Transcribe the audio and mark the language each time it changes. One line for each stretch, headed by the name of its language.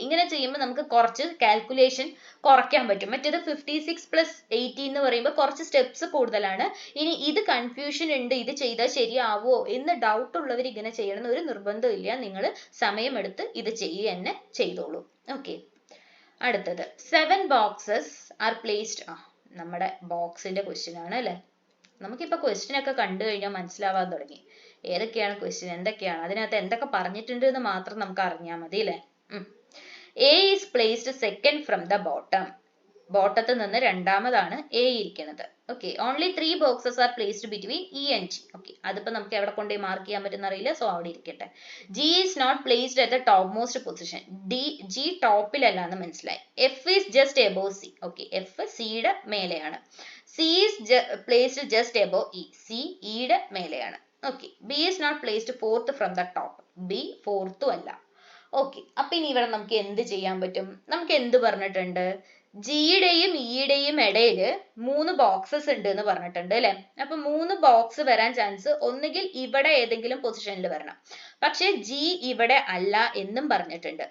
Malayalam: ഇങ്ങനെ ചെയ്യുമ്പോൾ നമുക്ക് കുറച്ച് കാൽക്കുലേഷൻ കുറയ്ക്കാൻ പറ്റും. മറ്റേത് 56 + 18 എന്ന് പറയുമ്പോൾ കുറച്ച് സ്റ്റെപ്സ് കൂടുതലാണ്. ഇനി ഇത് കൺഫ്യൂഷൻ ഉണ്ട്, ഇത് ചെയ്താൽ ശരിയാവോ എന്ന് ഡൗട്ട് ഉള്ളവർ ഇങ്ങനെ ചെയ്യണമെന്ന് ഒരു നിർബന്ധമില്ല. നിങ്ങൾ സമയമെടുത്ത് ഇത് ചെയ്യുക തന്നെ ചെയ്തോളൂ. ഓക്കെ, അടുത്തത്
English: 7 boxes are placed.
Malayalam: നമ്മുടെ ബോക്സിന്റെ ക്വസ്റ്റ്യൻ ആണ് അല്ലെ. നമുക്കിപ്പോ ക്വസ്റ്റ്യൻ ഒക്കെ കണ്ടു കഴിഞ്ഞാൽ മനസ്സിലാവാൻ തുടങ്ങി ഏതൊക്കെയാണ് ക്വസ്റ്റ്യൻ, എന്തൊക്കെയാണ് അതിനകത്ത് എന്തൊക്കെ പറഞ്ഞിട്ടുണ്ട് എന്ന് മാത്രം നമുക്ക് അറിഞ്ഞാൽ മതി അല്ലെ.
English: A is placed second from the bottom.
Malayalam: ബോട്ടത്ത് നിന്ന് രണ്ടാമതാണ് എ ഇരിക്കുന്നത്.
English: Okay, only 3 boxes are placed between E and G.
Malayalam: Okay, അതിപ്പോ നമുക്ക് എവിടെ കൊണ്ടുപോയി മാർക്ക് ചെയ്യാൻ പറ്റുന്ന അറിയില്ല, സോ അവിടെ ഇരിക്കട്ടെ.
English: G is not placed at the topmost position.
Malayalam: G ടോപ്പിലല്ല എന്ന് മനസ്സിലായി.
English: F is just above C.
Malayalam: Okay, F സിയുടെ മേലെയാണ്.
English: C is placed just above E.
Malayalam: C ഇയുടെ മേലെയാണ്.
English: Okay, B is not placed fourth from the top.
Malayalam: B ഫോർത്തും അല്ല. Okay, അപ്പൊ ഇനി ഇവിടെ നമുക്ക് എന്ത് ചെയ്യാൻ പറ്റും? നമുക്ക് എന്ത് പറഞ്ഞിട്ടുണ്ട്? ജിയുടെയും ഇയുടെയും ഇടയിൽ 3 ബോക്സസ് ഉണ്ട് എന്ന് പറഞ്ഞിട്ടുണ്ട് അല്ലെ. അപ്പൊ 3 ബോക്സ് വരാൻ ചാൻസ് ഒന്നുകിൽ ഇവിടെ ഏതെങ്കിലും പൊസിഷനിൽ വരണം, പക്ഷെ ജി ഇവിടെ അല്ല എന്നും പറഞ്ഞിട്ടുണ്ട്.